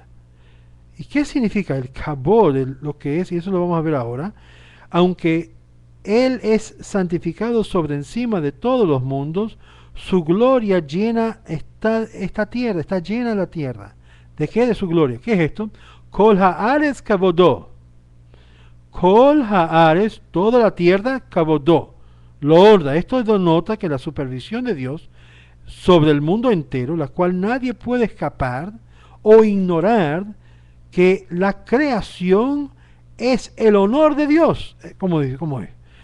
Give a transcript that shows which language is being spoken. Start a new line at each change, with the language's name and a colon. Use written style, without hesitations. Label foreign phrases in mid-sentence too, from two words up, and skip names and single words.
Spanish: ¿Y qué significa el kabod, lo que es? Y eso lo vamos a ver ahora. Aunque Él es santificado sobre encima de todos los mundos, su gloria llena esta tierra, está llena la tierra. ¿De qué? De su gloria. ¿Qué es esto?
Hebrew: כל הארץ כבודו. כל הארץ,
Spanish: toda la tierra, kabodó. Lo honra. Esto denota que la supervisión de Dios sobre el mundo entero, la cual nadie puede escapar o ignorar, que la creación es el honor de Dios. ¿Cómo dice? ¿Cómo es?